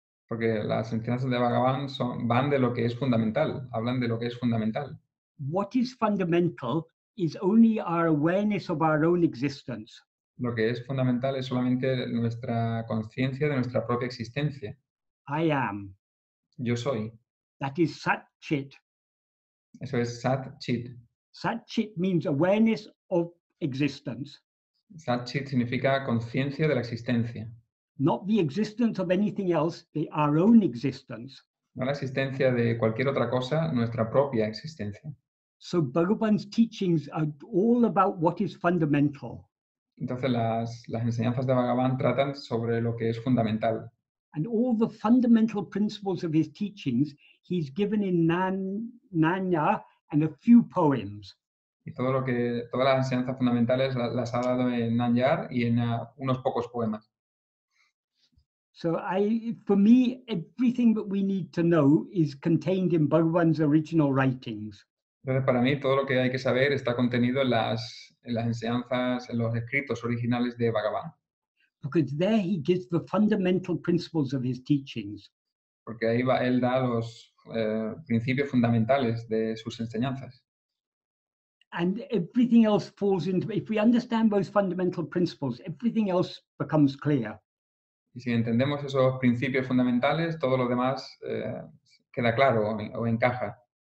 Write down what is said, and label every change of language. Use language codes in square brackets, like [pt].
[es] Porque las enseñanzas de Bhagavan van de lo que es fundamental, hablan de lo que es fundamental. [en] What is fundamental is only our awareness of our own existence. [es] Lo que es fundamental es solamente nuestra conciencia de nuestra propia existencia. [en] I am. [es] Yo soy. [en] That is Sat Chit. [es] Eso es Sat Chit. [en] Sat Chit means awareness of existence. [es] Sat Chit significa conciencia de la existencia. [en] Not the existence of anything else, our own existence. [es] No la existencia de cualquier otra cosa, nuestra propia existencia. [en] So Bhagavan's teachings are all about what is fundamental. [es] Entonces las enseñanzas de Bhagavan tratan sobre lo que es fundamental. [en] And all the fundamental principles of his teachings he's given in Nanya and a few poems. [es] Y todas las enseñanzas fundamentales las ha dado en Nanyar y en unos pocos poemas. [en] So for me, everything that we need to know is contained in Bhagavan's original writings. [es] Entonces, para mí, todo lo que hay que saber está contenido en las enseñanzas, en los escritos originales de Bhagavan. [en] Because there he gives the fundamental principles of his teachings. [es] Porque ahí él da los principios fundamentales de sus enseñanzas. [en] And everything else falls into, if we understand those fundamental principles, everything else becomes clear. [es] Y si entendemos esos principios fundamentales, todo lo demás queda claro o encaja.